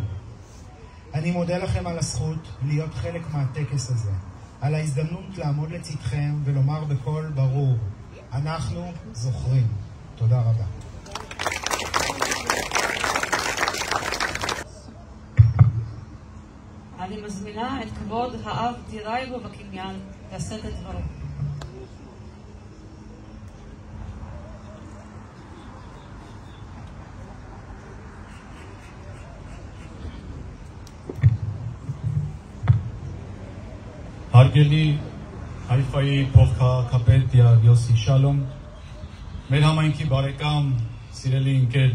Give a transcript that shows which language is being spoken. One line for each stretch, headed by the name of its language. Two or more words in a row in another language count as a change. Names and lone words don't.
Hebrew: אני מודה לכם על הזכות להיות חלק מהטקס הזה, על ההזדמנות לעמוד לצדכם ולומר בקול ברור, אנחנו זוכרים. תודה רבה. אני מזמינה את כבוד האב דירייבו בקניין לשאת את דברו.
Armenian: Հարգելի Հայֆայի փոխքաղաքապետ Յոսի Շալոմ, մեր համայնքի բարեկամ, սիրելի ընկեր